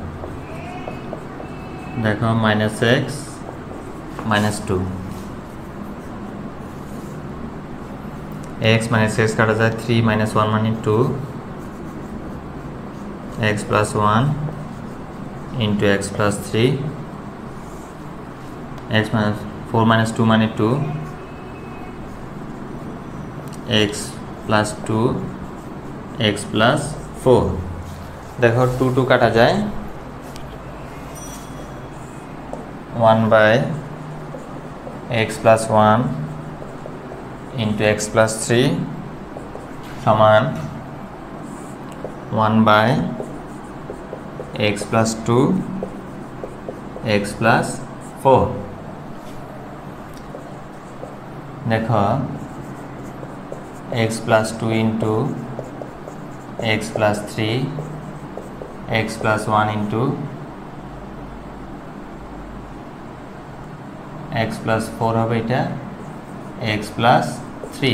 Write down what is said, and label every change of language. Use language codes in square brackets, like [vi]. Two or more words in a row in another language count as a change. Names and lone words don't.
[en] দেখো minus x minus 2 x minus x [bn] কাটা যায় [en] 3 minus 1 মানে 2 x plus 1 into x plus 3 x minus 4 minus 2 মানে 2 x plus 2 x plus 4 দেখো 2 2 [bn] কাটা যায় [en] 1 by x plus 1 into x plus 3 সমান 1 by x plus 2 x plus 4 দেখো x plus 2 into x plus 3 x plus 1 into x plus 4 [bn] হবে এটা [en] x plus 3।